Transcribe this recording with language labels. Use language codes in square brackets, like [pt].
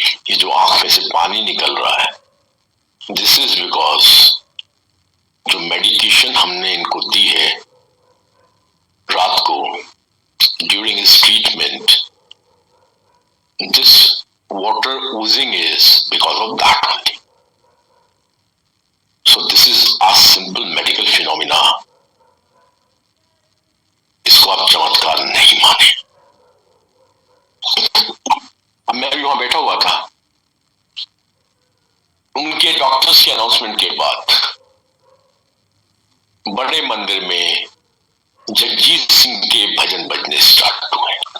[hi] ये जो आंख में से पानी निकल रहा है, [en] this is because [hi] जो मेडिकेशन हमने इनको दी है रात को [en] During his treatment, this water oozing is because of that only. So this is a simple medical phenomena. [hi] इसको आप चमत्कार नहीं माने। अब मैं भी वहां बैठा हुआ था, उनके डॉक्टर्स के अनाउंसमेंट के बाद बड़े मंदिर में जगजीत सिंह के भजन बजने स्टार्ट हुए।